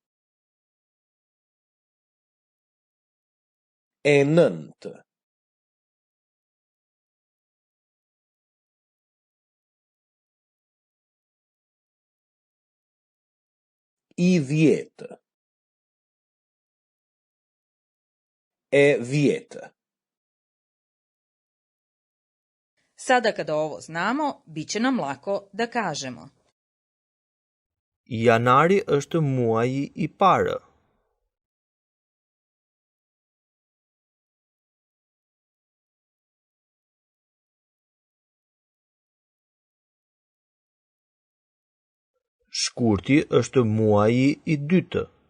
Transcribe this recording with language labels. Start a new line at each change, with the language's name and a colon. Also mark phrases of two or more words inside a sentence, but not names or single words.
Albanian: E nëntë. I dhjetë. E dhjetë.
Bosnian: Sada kada ovo znamo, bit će nam lako da kažemo.
Albanian: Janari është muaji I parë. Shkurti është muaji I dytë.